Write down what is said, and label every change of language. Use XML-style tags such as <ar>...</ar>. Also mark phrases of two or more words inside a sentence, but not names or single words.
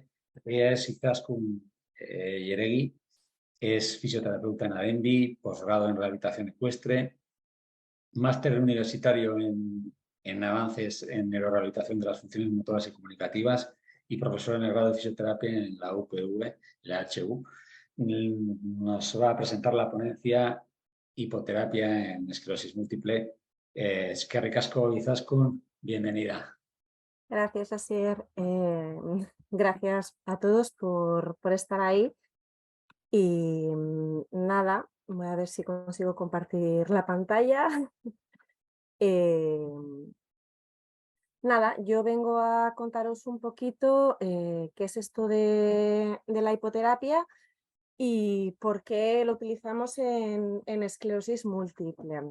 <es>Ella es Izaskun Yeregui, es fisioterapeuta en ADEMBI, posgrado en rehabilitación ecuestre, máster universitario en avances en neurorehabilitación de las funciones motoras y comunicativas y profesor en el grado de fisioterapia en la UPV, la HU. Nos va a presentar la ponencia Hipoterapia en esclerosis múltiple.</es> <eu>Eskerrik asko, Izaskun, bienvenida.</eu> <es>Gracias, Asier. Gracias a todos por estar ahí. Y nada, voy a ver si consigo compartir la pantalla. Nada, yo vengo a contaros un poquito qué es esto de la hipoterapia y por qué lo utilizamos en esclerosis múltiple.</es>